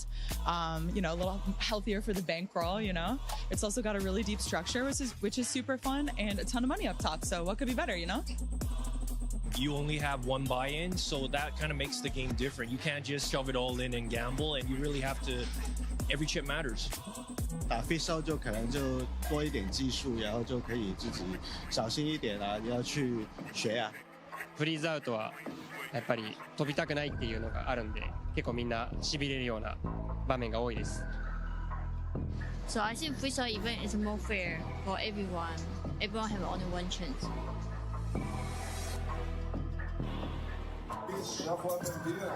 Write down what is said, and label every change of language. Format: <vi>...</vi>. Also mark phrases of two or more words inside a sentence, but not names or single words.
<en>You know, a little healthier for the bankroll, you know. It's also got a really deep structure, which is super fun, and a ton of money up top. So what could be better, you know? You only have one buy-in, so that kind of makes the game different. You can't just shove it all in and gamble, and you really have to, every chip matters.</en> <zh>打 freezeout 就可能就多一点技术，然后就可以自己小心一点啊，你要去学啊。</zh> <ja>フリーズアウトはやっぱり飛びたくないっていうのがあるんで、結構みんな痺れるような場面が多いです。</ja> <en>So I think freezeout event is more fair for everyone. Everyone have only one chance. Shuffle up and deal.</en>